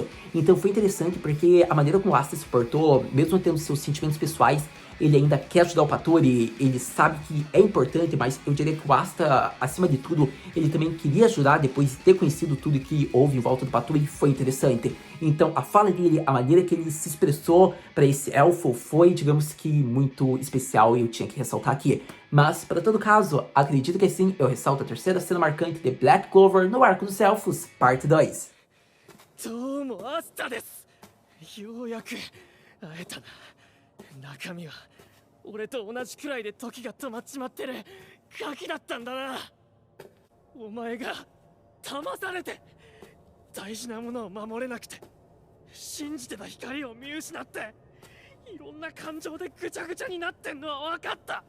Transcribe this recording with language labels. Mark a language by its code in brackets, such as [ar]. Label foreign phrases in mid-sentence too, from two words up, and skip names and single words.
[pt] Então foi interessante porque a maneira como o Asta se portou, mesmo tendo seus sentimentos pessoais, ele ainda quer ajudar o Pattori, ele sabe que é importante, mas eu diria que o Asta, acima de tudo, ele também queria ajudar depois de ter conhecido tudo que houve em volta do Pattori, foi interessante. Então a fala dele, a maneira que ele se expressou para esse elfo foi, digamos que, muito especial e eu tinha que ressaltar aqui. Mas, para todo caso, acredito que sim, eu ressalto a terceira cena marcante de Black Clover no Arco dos Elfos, parte 2. [ja] どうもアスタです。ようやく会えたな。中身は俺と同じくらいで時が止まっちまってるガキだったんだな。お前が騙されて大事なものを守れなくて信じてた光を見失っていろんな感情でぐちゃぐちゃになってんのは分かった。